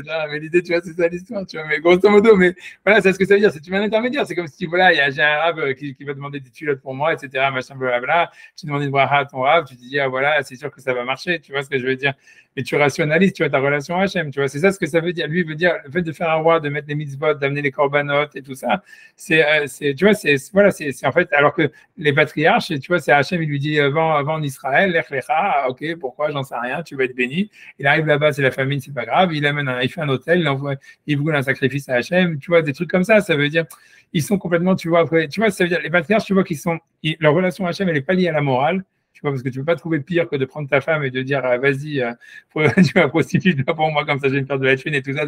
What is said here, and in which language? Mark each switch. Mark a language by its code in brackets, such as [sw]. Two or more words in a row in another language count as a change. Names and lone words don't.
[fr] Mais l'idée, tu vois, c'est ça l'histoire, tu vois, mais grosso modo, mais voilà, c'est ce que ça veut dire, c'est tu mets un intermédiaire, c'est comme si, voilà, j'ai un rab qui va demander des culottes pour moi, etc., machin, blablabla, tu demandes une bracha à ton rab, tu te dis, ah voilà, c'est sûr que ça va marcher, tu vois ce que je veux dire. Mais tu rationalises, tu vois, ta relation à Hachem, tu vois, c'est ça ce que ça veut dire. Lui, il veut dire, le fait de faire un roi, de mettre les mitzvot, d'amener les corbanotes et tout ça, tu vois, voilà, c'est en fait, alors que les patriarches, tu vois, c'est Hachem, il lui dit, va en Israël, [he] לך לך, [fr] ok, pourquoi, j'en sais rien, tu vas être béni. Il arrive là-bas, c'est la famine, c'est pas grave, il fait un hôtel, il brûle un sacrifice à Hachem, tu vois, des trucs comme ça veut dire, ils sont complètement, tu vois, ça veut dire, les patriarches, tu vois, leur relation à Hachem, elle n'est pas liée à la morale. Tu vois, parce que tu ne peux pas trouver pire que de prendre ta femme et de dire vas-y, tu vas prostituer-toi pour moi, comme ça je vais me faire de la thune et tout ça.